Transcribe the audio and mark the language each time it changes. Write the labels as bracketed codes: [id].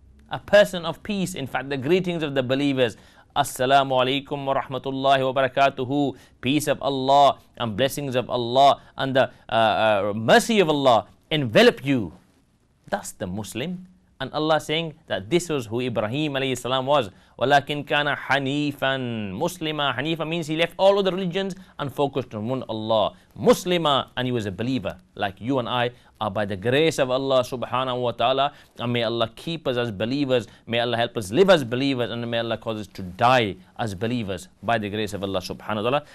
[en] A person of peace. In fact, the greetings of the believers, [ar] Assalamu alaikum wa rahmatullahi wa barakatuhu, [en] peace of Allah and blessings of Allah and the mercy of Allah envelop you. That's the Muslim. And Allah saying that this was who Ibrahim alayhi salam was. [ar] وَلَكِنْ كَانَ حَنِيفًا Muslima. [en] Hanifa means he left all other religions and focused on one Allah. Muslima, and he was a believer. Like you and I are by the grace of Allah subhanahu wa ta'ala. And may Allah keep us as believers. May Allah help us live as believers. And may Allah cause us to die as believers by the grace of Allah subhanahu wa ta'ala.